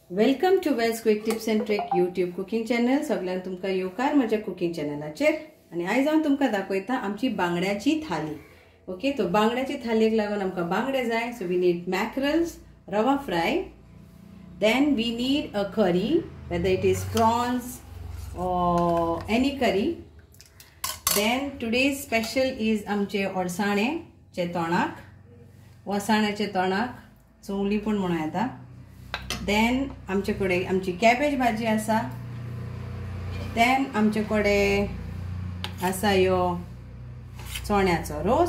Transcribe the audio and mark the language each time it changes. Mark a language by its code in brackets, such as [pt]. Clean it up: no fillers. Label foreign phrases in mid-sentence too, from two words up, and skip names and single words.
[en] welcome to Wells quick tips and trick YouTube cooking channel. [kok] सगळ्यांना तुमका येवकार माझ्या कुकिंग चॅनलाचेर. आणि आयज हांव तुमका दाखयता आमची बांगड्याची थाली. ओके, तो बांगड्याची थालीक लागून आमका बांगडे जाय. [en] so we need mackerels, rava fry. then we need a curry, whether it is prawns or any curry. Then today's special is [kok] आमचे अळसाण्याचे तोणाक, वसाण्याचे तोणाक, चवली पण म्हणून येता. देन आमचे कडेन आमची कॅबेज भाजी आसा. देन आमचे कडेन आसा यो चण्याचो रोस.